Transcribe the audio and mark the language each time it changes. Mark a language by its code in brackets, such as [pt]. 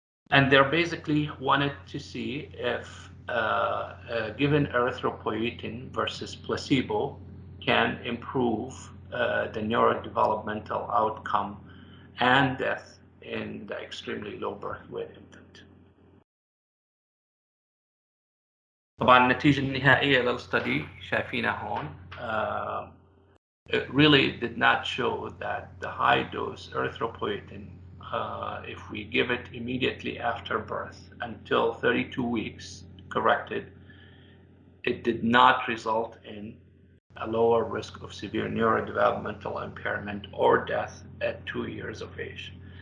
[en] And they basically wanted to see if given erythropoietin versus placebo can improve the neurodevelopmental outcome and death in the extremely low birth weight infant. [ar] طبعا النتيجة النهائية للstudy شايفينها هون. [en] It really did not show that the high dose erythropoietin, if we give it immediately after birth until 32 weeks corrected, it did not result in a lower risk of severe neurodevelopmental impairment or death at 2 years of age.